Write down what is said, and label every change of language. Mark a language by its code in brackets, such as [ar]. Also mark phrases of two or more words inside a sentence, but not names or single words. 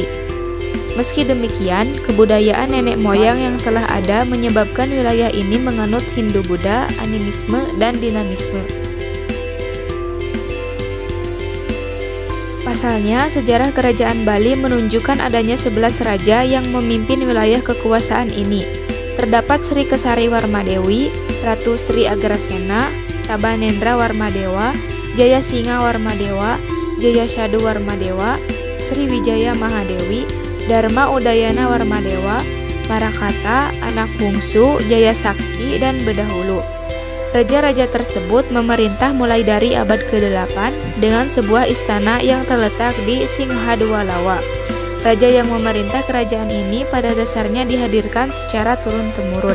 [id] Meski demikian, kebudayaan nenek moyang yang telah ada menyebabkan wilayah ini menganut Hindu-Buddha, animisme, dan dinamisme. Pasalnya, sejarah Kerajaan Bali menunjukkan adanya 11 raja yang memimpin wilayah kekuasaan ini. Terdapat Sri Kesari Warmadewi, Ratu Sri Agrasena, Tabanendra Warmadewa, Jaya Singa Warmadewa, Jaya Shadu Warmadewa, Sri Wijaya Mahadewi, Dharma Udayana Warmadewa, Marakata, anak bungsu, Jaya Sakti, dan Bedahulu. Raja-raja tersebut memerintah mulai dari abad ke-8 dengan sebuah istana yang terletak di Singhadwalawa. Raja yang memerintah kerajaan ini pada dasarnya dihadirkan secara turun-temurun.